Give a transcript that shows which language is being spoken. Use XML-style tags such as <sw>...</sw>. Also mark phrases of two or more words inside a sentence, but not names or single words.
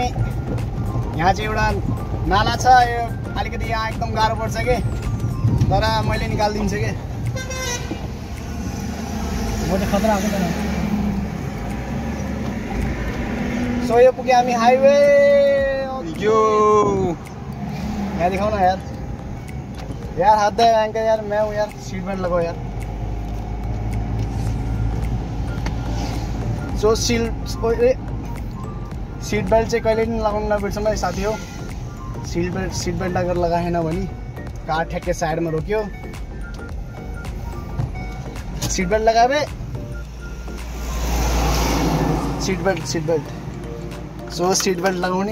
<ne>यहाँ चाहिँ एउटा नाला छ, यो अलिकति यहाँ एकदम गाह्रो पर्छ कि, तर मैले निकालिदिन्छु कि। म चाहिँ खतरा आएको छैन। सो यो पुग्यो हामी हाइवे। यो यहाँ</ne> <hi>दिखाओ ना यार, यार हाथ दे एंकर यार, मैं हूँ यार,</hi> <en>seat belt</en> <hi>लगाओ यार।</hi> <ne>सो</ne> <en>seat belt</en> <ne>चाहिँ कहिले पनि लगाउनु नबिर्सनु है साथी हो।</ne> <en>seat belt</en> <ne>अगर लगाएन भने कार ठ्याक्कै साइडमा रोक्यो।</ne> <en>seat belt</en> <ne>लगाए</ne> <en>seat belt</en> <ne>सो</ne> <en>seat belt</en> <ne>लगाउने।</ne>